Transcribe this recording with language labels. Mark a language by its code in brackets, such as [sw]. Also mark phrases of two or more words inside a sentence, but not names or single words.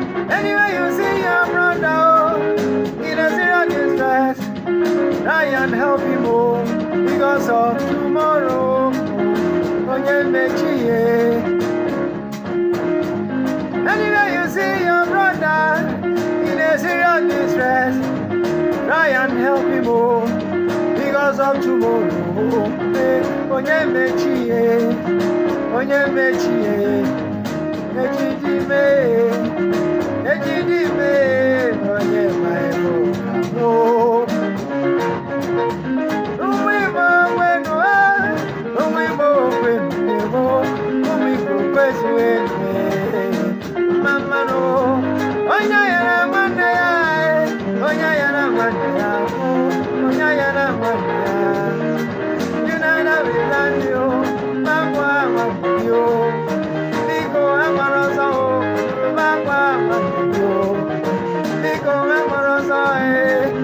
[en] Anywhere you see your brother, oh, in a serious distress, try and help him, oh, because of tomorrow, [ig] onye mechi ye. [en] Anywhere you see your brother in a serious distress, try and help him, oh, because of tomorrow, [ig] eh, onye mechi ye, onye mechi ye, echi dị ime, echi dị ime, onye ma ebe ọ ga-anwụ. Ụmụ Igbo kwenu, eh, ụmụ Igbo kwenu, eh, ụmụ Igbo kwezuwenu, eh, mma mmanụ, onye ya na nwanne ya, eh, onye ya na nwanne ya, oh, onye ya na nwanne ya. [en] United we stand, [ig] yo, mma mma nwanne yo. Biko, agbara ọsọ, oh, mma mma nwanne yo. Biko, agbara ọsọ, eh.